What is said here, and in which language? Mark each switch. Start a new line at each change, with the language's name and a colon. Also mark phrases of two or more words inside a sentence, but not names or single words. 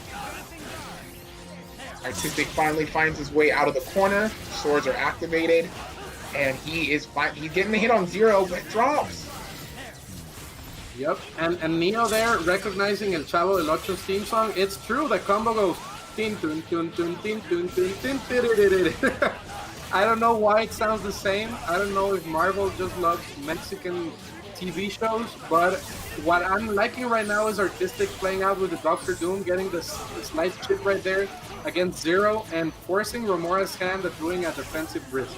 English: Artistic finally finds his way out of the corner. Swords are activated, and he's getting the hit on Zero, but drops. Yep, and Neo there recognizing El Chavo del Ocho's theme song. It's true, the combo goes tin tun tun tun tin tun tun tin tin. I don't know why it sounds the same. I don't know if Marvel just loves Mexican TV shows, but what I'm liking right now is Artistic playing out with the Doctor Doom, getting this nice chip right there against Zero, and forcing Remora's hand at doing a defensive risk.